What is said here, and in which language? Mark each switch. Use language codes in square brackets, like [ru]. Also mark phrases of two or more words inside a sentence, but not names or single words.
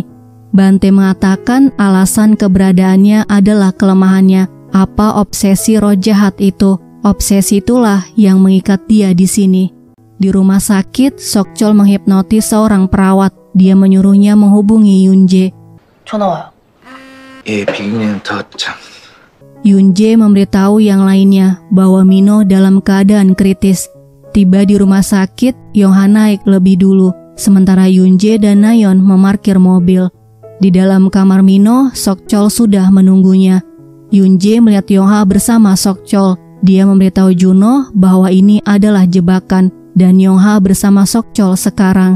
[id] Bante mengatakan alasan keberadaannya adalah kelemahannya. Apa obsesi roh jahat itu? Obsesi itulah yang mengikat dia di sini. Di rumah sakit, Sokchol menghipnotis seorang perawat. Dia menyuruhnya menghubungi Yunje. [ko] 전화 와요. 예, 비기님 도착. [id] Yunje memberitahu yang lainnya bahwa Mino dalam keadaan kritis. Tiba di rumah sakit, Yongha naik lebih dulu, sementara Yunje dan Nayeon memarkir mobil. Di dalam kamar Mino, Sokchol sudah menunggunya. Yunje melihat Yongha bersama Sokchol. Dia memberitahu Juno bahwa ini adalah jebakan dan Yongha bersama Sokchol sekarang.